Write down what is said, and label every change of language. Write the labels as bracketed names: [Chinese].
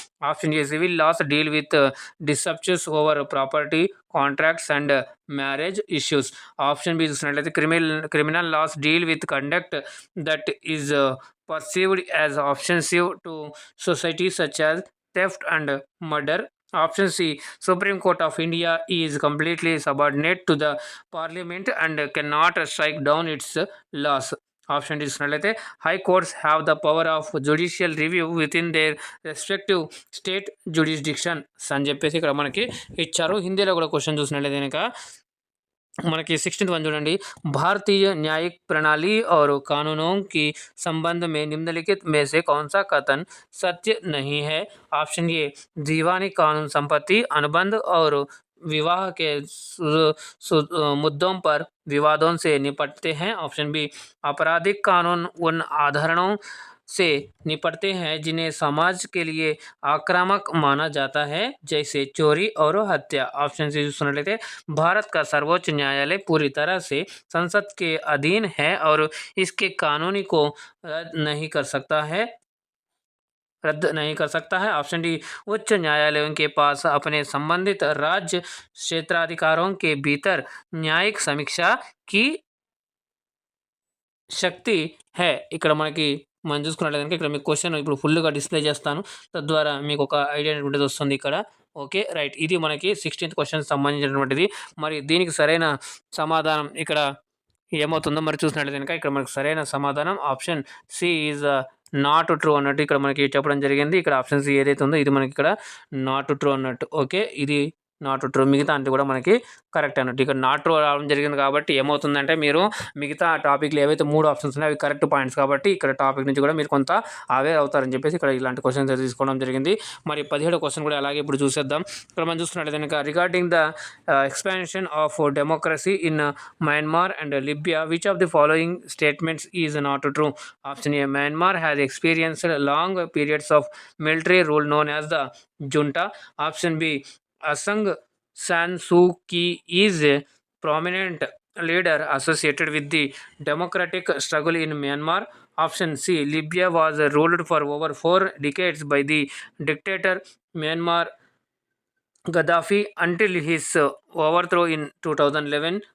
[English] Option A civil laws deal with disputes over property, contracts and marriage issues. Option B చూసినట్లయితే criminal laws deal with conduct that is perceived as offensive to society such as theft and murder. Option C, Supreme Court of India is completely subordinate to the parliament and cannot strike down its laws. [Telugu] Option తీసుకున్నట్లయితే [English] high courts have the power of judicial review within their respective state jurisdictions [Telugu] అని చెప్పేసి ఇక్కడ మనకి ఇచ్చారు. హిందీలో కూడా question చూసినట్లయితే కనుక మనకి 16th वन చూడండి. [Hindi] भारतीय न्यायिक प्रणाली और कानूनों की संबंध में निम्नलिखित में से कौन सा कथन सत्य नहीं है? ऑप्शन ए, दीवानी कानून संपत्ति अनुबंध और विवाह के मुद्दों पर विवादों से निपटते हैं. ऑप्शन बी, आपराधिक कानून उन आधारणों से निपटते हैं जिन्हें समाज के लिए आक्रामक माना जाता है, जैसे चोरी और हत्या. ऑप्शन सी सुन लेते, भारत का सर्वोच्च न्यायालय पूरी तरह से संसद के अधीन है और इसके कानूनी को रद्द नहीं कर सकता है. ऑप्शन डी, उच्च न्यायालयों के पास अपने संबंधित राज्य क्षेत्राधिकारों के भीतर न्यायिक समीक्षा की శక్తి హే. [Telugu] ఇక్కడ మనం చూసుకున్నట్లయితే ఇక్కడ మీకు క్వశ్చన్ ఇప్పుడు ఫుల్గా డిస్ప్లే చేస్తాను, తద్వారా మీకు ఒక ఐడియా అనేటువంటిది వస్తుంది ఇక్కడ. ఓకే రైట్, ఇది మనకి 16th క్వశ్చన్ సంబంధించినటువంటిది. మరి దీనికి సరైన సమాధానం ఇక్కడ ఏమవుతుందో మరి చూసినట్లయితే కనుక ఇక్కడ మనకు సరైన సమాధానం [English] option C is not true [Telugu] అన్నట్టు ఇక్కడ మనకి చెప్పడం జరిగింది. ఇక్కడ ఆప్షన్ సి ఏదైతే ఉందో ఇది మనకి ఇక్కడ నాట్ ట్రూ అన్నట్టు. ఓకే, ఇది నాట్ ట్రూ, మిగతా అంతా కూడా మనకి కరెక్ట్ అన్నట్టు. ఇక్కడ నాట్ ట్రూ రావడం జరిగింది కాబట్టి ఏమవుతుందంటే మీరు మిగతా టాపిక్లు ఏవైతే 3 ఆప్షన్స్ ఉన్నాయో అవి కరెక్ట్ పాయింట్స్ కాబట్టి ఇక్కడ టాపిక్ నుంచి కూడా మీరు కొంత అవేర్ అవుతారని చెప్పేసి ఇక్కడ ఇలాంటి క్వశ్చన్స్ తీసుకోవడం జరిగింది. మరి 17వ క్వశ్చన్ కూడా అలాగే ఇప్పుడు చూసేద్దాం. ఇక్కడ మనం చూసుకున్నట్లయితే కనుక [English] Regarding the expansion of democracy in Myanmar and Libya, which of the following statements is not true? Option A, Myanmar has experienced long periods of military rule known as the junta. Option B, Asang San Suu Kyi is a prominent leader associated with the democratic struggle in Myanmar. Option C, Libya was ruled for over 4 decades by the dictator Myanmar Gaddafi until his overthrow in 2011.